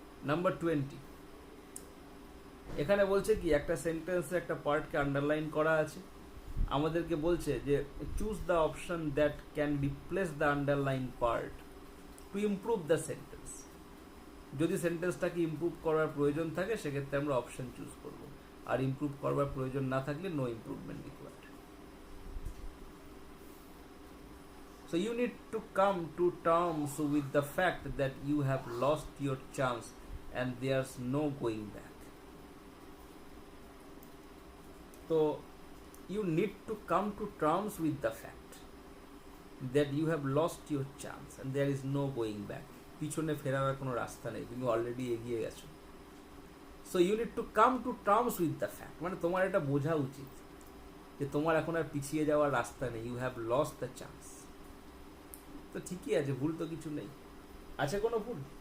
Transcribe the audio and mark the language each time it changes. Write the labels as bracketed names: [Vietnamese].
[Bangla] Number 20, এখানে বলছে কি, একটা সেন্টেন্সে একটা পার্টকে আন্ডারলাইন করা আছে, আমাদেরকে বলছে যে [English] Choose the option that can replace the underline part to improve the sentence. [Bangla] যদি সেন্টেন্সটাকে ইমপ্রুভ করার প্রয়োজন থাকে, সেক্ষেত্রে আমরা অপশন চুজ করব, আর ইমপ্রুভ করবার প্রয়োজন না থাকলে no improvement required. [English] So you need to come to terms with the fact that you have lost your chance and there's no going back. So you need to come to terms with the fact that you have lost your chance and there is no going back. [Bangla] পিছনে ফেরার কোনো রাস্তা নেই, তুমি already এগিয়ে গেছো। [English] so you need to come to terms with the fact, [Bangla] মানে তোমার এটা বোঝা উচিত যে তোমার এখন আর পিছিয়ে যাওয়ার রাস্তা নেই। [English] You have lost the chance. [Bangla] তো ঠিকই আছে, ভুল তো কিছু নেই। আছে কোনো ভুল?